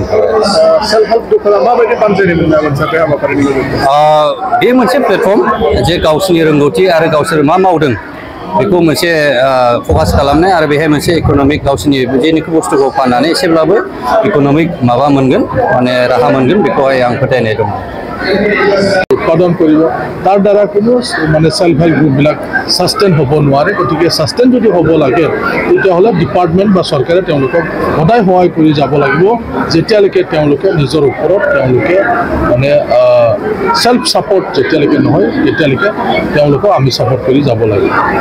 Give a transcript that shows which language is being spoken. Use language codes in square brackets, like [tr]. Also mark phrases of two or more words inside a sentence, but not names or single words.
[en] self help groups [brx] माबायदि बानजायनाय मोनसे हाबाफारिनि गेजेरजों बे मोनसे प्लेटफर्म जे गावसिनि रोंगौथि आरो गावसोर मा मावदों बेखौ मोनसे फकास खालामनाय आरो बेहाय मोनसे इक'नमिक गावसिनि जेनिखि बुस्थुखौ फाननानै एसेब्लाबो इक'नमिक माबा मोनगोन माने राहा मोनगोन बेखौहाय आं फोथायनाय दं। [as] উৎপাদন কৰিব তাৰ দ্বাৰা কোনো মানে [en] self help groups sustain [as] হ'ব নোৱাৰে। গতিকে সাস্টেইন যদি হ'ব লাগে তেতিয়াহ'লে ডিপাৰ্টমেণ্ট বা চৰকাৰে তেওঁলোকক সদায় সহায় কৰি যাব লাগিব যেতিয়ালৈকে তেওঁলোকে নিজৰ ওপৰত তেওঁলোকে মানে [en] self support [as] যেতিয়ালৈকে নহয় তেতিয়ালৈকে তেওঁলোকক আমি সাপোৰ্ট কৰি যাব লাগিব।